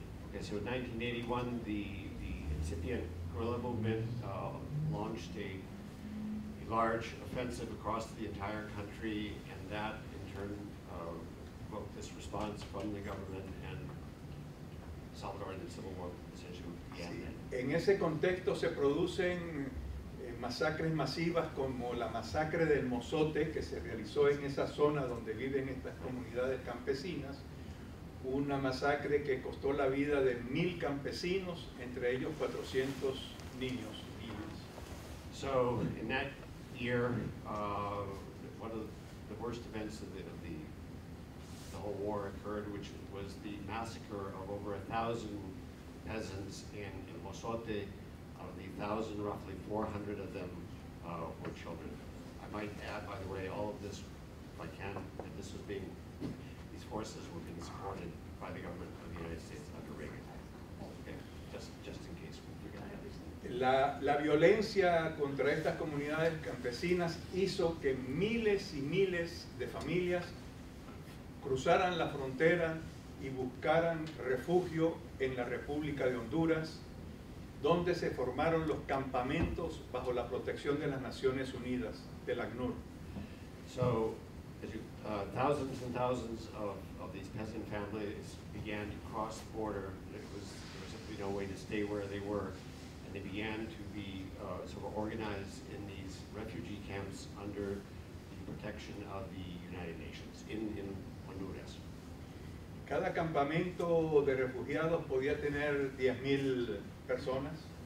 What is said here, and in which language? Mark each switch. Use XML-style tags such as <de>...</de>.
<en>Okay, so in 1981, the incipient guerrilla movement launched a large offensive across the entire country, and that in turn provoked this response from the government, and Salvadoran Civil War essentially began then.</en> <es>En ese contexto se producen masacres masivas como la masacre del Mozote, que se realizó en esa zona donde viven estas comunidades campesinas, una masacre que costó la vida de 1000 campesinos, entre ellos 400 niños y niñas.</es> <en>So in that year, one of the worst events of the whole war occurred, which was the massacre of over 1,000 peasants in Mozote. Of the 1,000, roughly 400 of them were children. I might add, by the way, all of this, if I can, that these forces were being supported by the government of the United States under Reagan. Okay, just in case we forget that.</en> <es>La violencia contra estas comunidades campesinas hizo que miles y miles de familias cruzaran la frontera y buscaran refugio en la República de Honduras, donde se formaron los campamentos bajo la protección de las Naciones Unidas, del ACNUR.</es> <en>So, thousands and thousands of these peasant families began to cross the border. There was simply no way to stay where they were, and they began to be sort of organized in these refugee camps under the protection of the United Nations in Honduras.</en> <es>Cada campamento de refugiados podía tener 10,000 personas.</es>